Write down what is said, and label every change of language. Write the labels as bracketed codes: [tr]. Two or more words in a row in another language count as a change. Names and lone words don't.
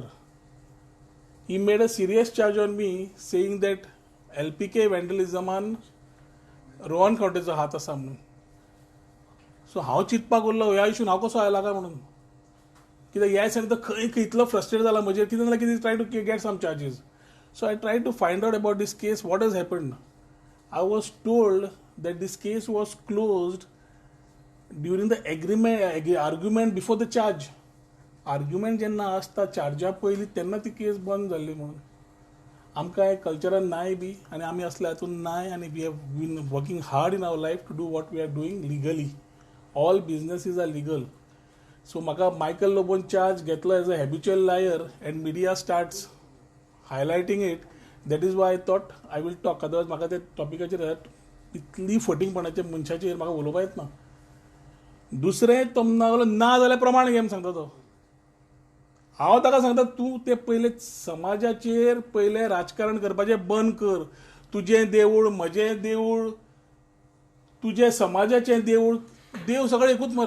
[en] he made a serious charge on me saying that LPK [kok] वेंडलिझमान रोहन खंवटेचो हात आसा म्हणून. सो हांव चिंतपाक उरलो ह्या इशून हांव कसो आयला काय म्हणून. कित्याक ह्या दिसांनी तो खंय इतलो फ्रस्ट्रेट जाला म्हजेर, कितें जाल्यार कितें [en] try to get some charges. so I try to find out about this case, what has happened I was told that this case was closed during the argument before the charge. [kok] आर्ग्युमेंट जेन्ना आसता चार्जा पयलीं तेन्ना ती केस बंद जाल्ली म्हणून. आमकां कल्चरान नाय बी आनी आमी असल्या हातून नाय आनी [en] we have been working hard in our life to do what we are doing legally. All businesses are legal. So [kok] म्हाका मायकल लोबोन चार्ज घेतलो [en] as a habitual liar and media starts highlighting it. that is why I thought I will talk. [kok] अदरवायज म्हाका त्या टॉपिकाचेर इतली फटींगपणाच्या मनशाचेर म्हाका उलोवपा येतना. दुसरें तो लागलो ना जाल्यार प्रमाण घे म्हूण सांगता तो. हांव ताका सांगता तूं तें पयलें समाजाचेर पयलें राजकारण करपाचें बंद कर. तुजें देवूळ, म्हजें देवूळ, तुजें समाजाचें देवूळ, देव सगळें एकूच मरे.